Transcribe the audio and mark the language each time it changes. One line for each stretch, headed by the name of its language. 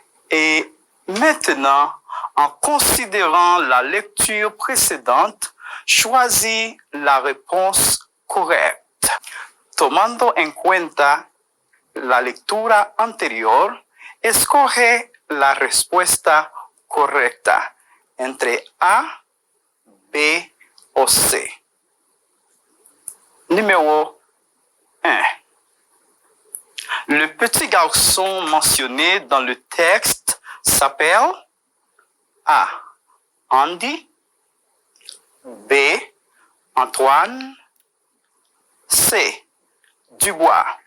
French: Et maintenant, en considérant la lecture précédente, choisis la réponse
Spanish: correcta. Tomando en cuenta la lectura anterior, escoge la respuesta correcta entre A, B o C.
French: Numéro 1. Le petit garçon mentionné dans le texte s'appelle A. Andy, B. Antoine, C. Dubois.